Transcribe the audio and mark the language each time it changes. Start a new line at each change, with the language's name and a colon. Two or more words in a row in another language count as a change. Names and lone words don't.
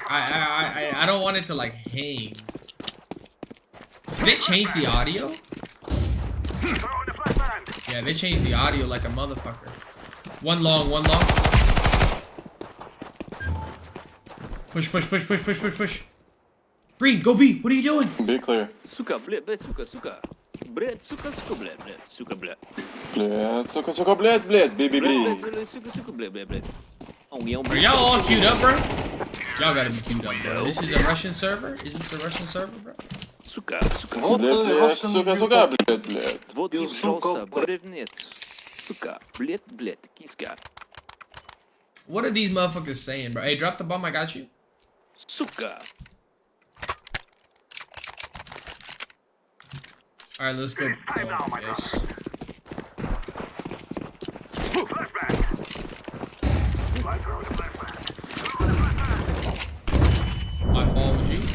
English: I don't want it to like hang. Did they change the audio? Yeah, they changed the audio like a motherfucker. One long. Push. Green, go B. What are you doing? Be clear.
Russian: Suka, блядь, сука. Блядь, сука, блядь. Сука, блядь. Блядь, сука, блядь, baby, bled. Сука, блядь.
English: Are y'all all queued up, bro? Y'all gotta be queued up, bro. This is a Russian server? Is this a Russian server, bro?
Russian: Suka. Блядь, блядь. Вот и просто бревнец. Сука, блед, киска.
English: What are these motherfuckers saying, bro? Hey, drop the bomb, I got you.
Russian: Сука.
English: Alright, let's go. Yes. My fault with you.